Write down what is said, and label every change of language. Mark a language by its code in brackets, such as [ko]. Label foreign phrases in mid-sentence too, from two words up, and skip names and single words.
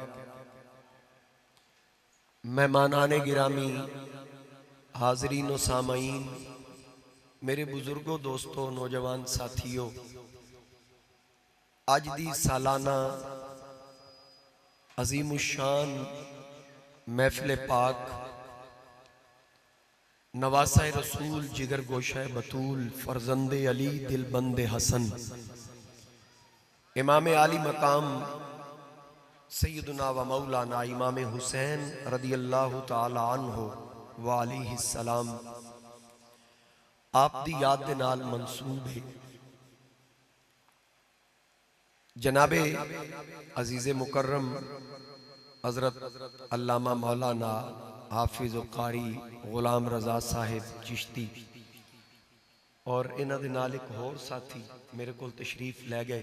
[ur] مہمانانِ گرامی حاضرین و سامعین میرے بزرگوں دوستوں نوجوان ساتھیوں, [pa] اج دی سالانہ عظیم الشان محفل پاک نواسہ رسول جگر گوشہ بتول فرزندِ علی دلبندِ حسن امام عالی مقام سیدنا و مولانا امام حسین [ar] رضي الله تعالى عنه وعليه السلام [pa] آپ دی یاد دے نال منسوب ہے. جنابِ عزیزِ مکرم حضرت علامہ مولانا حافظ قاری غلام رضا صاحب چشتی اور انہاں دے نال ایک ہور ساتھی میرے کول تشریف لے گئے.